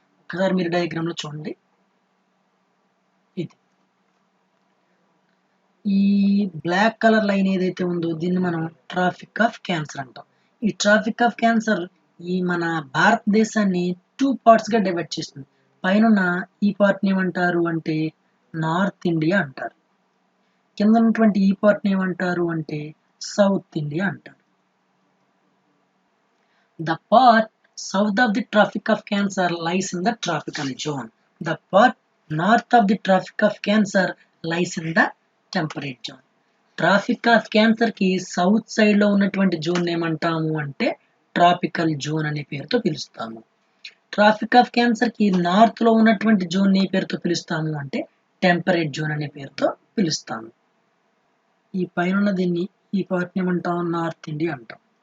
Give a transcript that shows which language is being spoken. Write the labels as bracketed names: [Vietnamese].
[Telugu] ఒకసారి మీరు డయాగ్రామ్లో చూడండి. ఇది ఈ బ్లాక్ కలర్ లైన్ ఏదైతే ఉందో దీన్ని మనం ట్రాఫిక్ ఆఫ్ క్యాన్సర్ అంటాం. ఈ ట్రాఫిక్ ఆఫ్ క్యాన్సర్ ఈ మన భారతదేశాన్ని 2 పార్ట్స్గా డివైడ్ చేస్తుంది. పైన ఈ పార్ట్ని ఏమంటారు అంటే నార్త్ ఇండియా అంటారు. కింద ఉన్నటువంటి ఈ పార్ట్ని ఏమంటారు అంటే సౌత్ ఇండియా అంటారు. [English] The part south of the Tropic of Cancer lies in the tropical zone. The part north of the Tropic of Cancer lies in the temperate zone. [Telugu] Tropic of cancer కి south side లో ఉన్నటువంటి zone ఏమంటాము అంటే tropical zone అనే పేరుతో పిలుస్తాము. Tropic of cancer కి north లో ఉన్నటువంటి జోన్ ఏ పేరుతో పిలుస్తాము అంటే టెంపరేట్ జోన్ అనే పేరుతో పిలుస్తాము. ఈ పైన దీన్ని ఈ పార్ట్ ఏమంటాం నార్త్ ఇండియా అంటాం.